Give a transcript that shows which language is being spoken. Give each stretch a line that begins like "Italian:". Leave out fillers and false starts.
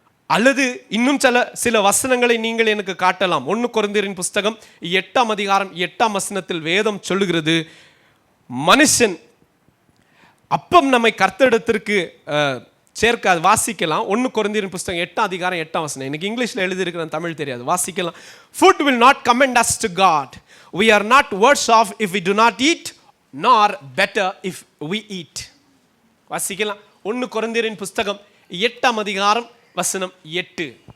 Tamil: அல்லது இன்னும் சில வசனங்களை நீங்கள் எனக்கு காட்டலாம். 1 கொரிந்தியரின் புஸ்தகம் 8ஆம் அதிகாரம் 8ஆம் வசனத்தில் வேதம் சொல்லுகிறது, மனுஷன் அப்பம் நம்மை கர்த்தரிடத்திற்கு சேர்க்காது. வாசிக்கலாம், 1 கொரிந்தியரின் புஸ்தகம் 8ஆம் அதிகாரம் 8ஆம் வசனம். எனக்கு இங்கிலீஷ்ல எழுதியிருக்கிற தமிழ் தெரியாது, வாசிக்கலாம்.
English: Food will not commend us to God. We are not worse off if we do not eat, nor better if we eat.
Tamil: வாசிக்கலாம், 1 கொரிந்தியரின் புஸ்தகம் 8ஆம் அதிகாரம் வசனம் 8.